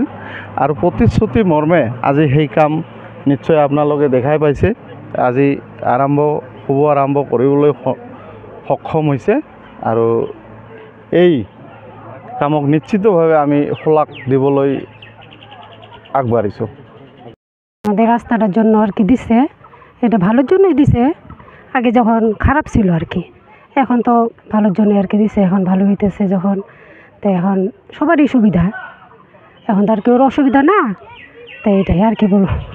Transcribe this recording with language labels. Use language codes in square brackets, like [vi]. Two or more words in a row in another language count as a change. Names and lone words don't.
[as] আৰু প্ৰতিশ্ৰুতি মৰ্মে আজি সেই কাম নিশ্চয় আপোনালোকে দেখাই পাইছে, আজি শুভ আৰম্ভ কৰিবলৈ সক্ষম হৈছে। আৰু এই কামক নিশ্চিতভাবে আমি শলাগ দিবলৈ আগবাঢ়িছোঁ। [bn] আমাদের রাস্তাটার জন্য আর কি দিছে, এটা ভালোর জন্যই দিছে। আগে যখন খারাপ ছিল আর কি, এখন তো ভালোর জন্য আর কি দিছে। এখন ভালো হইতেছে যখন, তো এখন সবারই সুবিধা, এখন তো আর কেউ অসুবিধা না। তো এটাই আর কি বলবো।